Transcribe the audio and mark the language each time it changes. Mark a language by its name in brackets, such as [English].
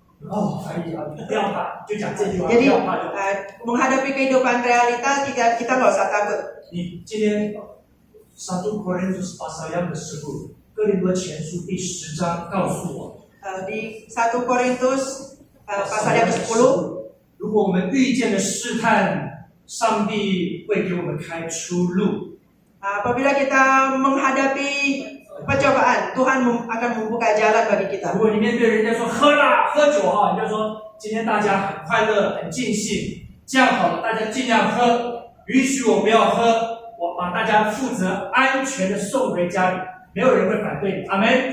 [Chinese] 哦，可以啊，不要怕，就讲这句话，不 [Indonesian] Jadi [Chinese] 要怕就好。 [Indonesian] menghadapi kehidupan realita kita nggak usah takut. [Chinese] 你今天 [Indonesian] 1 Korintus pasal yang ke-10， [Chinese] 哥林多前书第10章告诉我， [Indonesian] Di 1 Korintus pasal yang ke-10, [Chinese] 如果我们遇见了试探，上帝会给我们开出路。 [Indonesian] apabila kita menghadapi pencobaan, Tuhan akan membuka jalan bagi [Chinese] 如果你面对人家说喝啦喝酒啊，你就说今天大家很快乐很尽兴，这样好了，大家尽量喝，允许我不要喝，我把大家负责安全的送回家里，没有人会反对你，阿门。